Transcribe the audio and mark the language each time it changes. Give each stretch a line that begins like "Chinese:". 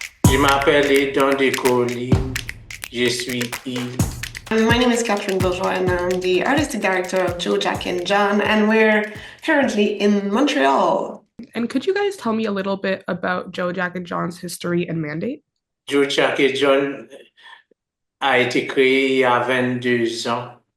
French: Je m'appelle Edon de Collines. Je suis il.
English: My name is Catherine Bourgeois, and I'm the artistic director of Joe, Jack, and John, and we're currently in Montreal. And could you guys tell me a little bit about Joe, Jack, and John's history and mandate?
French: Joe, Jack et John a été créé il y a 22 ans.